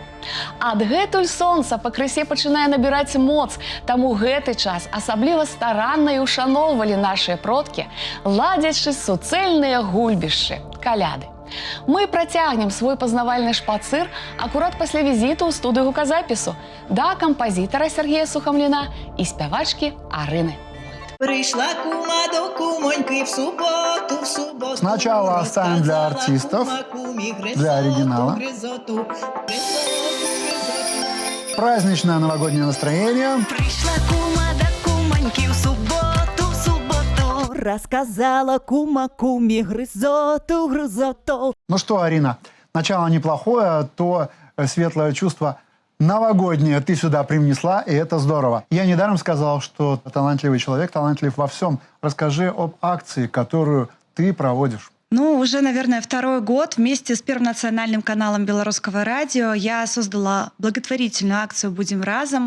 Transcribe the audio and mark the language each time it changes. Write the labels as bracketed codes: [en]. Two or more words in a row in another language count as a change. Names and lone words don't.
[be] Адгэтуль сонца пакрысе пачынае набіраць моц, таму гэты час асабліва старанна і ушаноўвалі нашыя продкі, ладзячы суцэльныя гульбішчы, каляды. Мы працягнем свой пазнавальны шпацыр акурат пасля візіту ў студыю гуказапісу да кампазітара Сергея Сухомліна і спявачкі Арыны. [uk] Прийшла кума до кумоньки в суботу, в суботу. [ru] Сначала оставим для артистов, для оригинала. Праздничное новогоднее настроение. [uk] Прийшла кума до кумоньки в суботу, [ru] рассказала кума куме грызоту. Ну что, Арина, начало неплохое, то светлое чувство новогоднее ты сюда привнесла, и это здорово. Я недаром сказал, что талантливый человек, талантлив во всем. Расскажи об акции, которую ты проводишь. Ну, уже, наверное, второй год вместе с Первым национальным каналом Белорусского радио я создала благотворительную акцию «Будем разом».